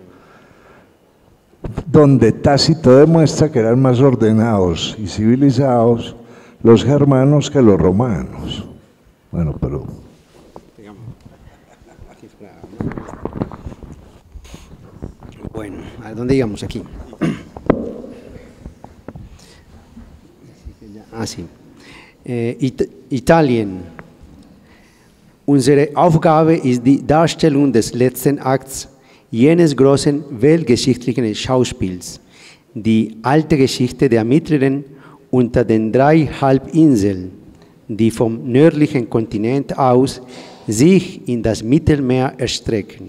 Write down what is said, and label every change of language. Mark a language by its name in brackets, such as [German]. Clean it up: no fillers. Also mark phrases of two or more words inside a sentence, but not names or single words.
[Spanish] Donde Tácito demuestra que eran más ordenados y civilizados los germanos que los romanos. Bueno, pero... Bueno, ¿a dónde íbamos aquí? Ah, sí. [German] Italien. Unsere Aufgabe ist die Darstellung des letzten Akts jenes großen weltgeschichtlichen Schauspiels, die alte Geschichte der Mittleren unter den 3 Halbinseln, die vom nördlichen Kontinent aus sich in das Mittelmeer erstrecken.